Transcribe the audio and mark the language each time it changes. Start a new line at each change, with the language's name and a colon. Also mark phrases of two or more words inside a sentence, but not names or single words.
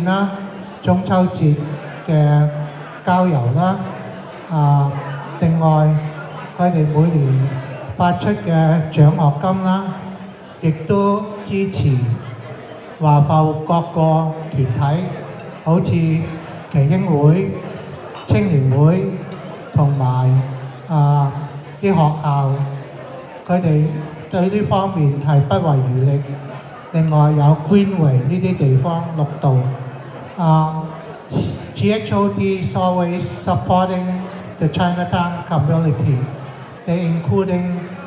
Cantonese: 啦、中秋節嘅郊遊啦，另外佢哋每年發出嘅獎學金啦，亦都支持華埠各個團體，好似耆英會、青年會同埋啲學校，佢哋對呢方面係不遺餘力。另外有 Greenway 呢啲地方綠道
English: ，GHOD is always supporting the Chinatown community. They including